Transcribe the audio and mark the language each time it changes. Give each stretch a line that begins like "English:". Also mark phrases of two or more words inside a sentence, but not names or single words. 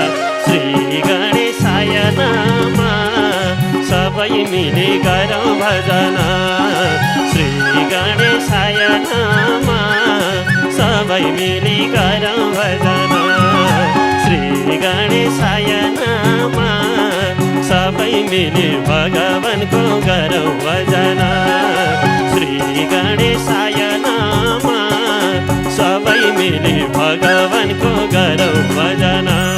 Sanskrit: श्री गणेशाय नमः
Nepali: सबै मिली गरौँ भजन।
Sanskrit: श्री गणेशाय नमः
Nepali: सबै मिली गरौँ भजन।
Sanskrit: श्री गणेशाय नमः
Nepali: सबै मिली भगवानको गरौँ भजन।
Sanskrit: श्री गणेशाय नमः
Nepali: सबै मिली भगवानको गरौँ भजन।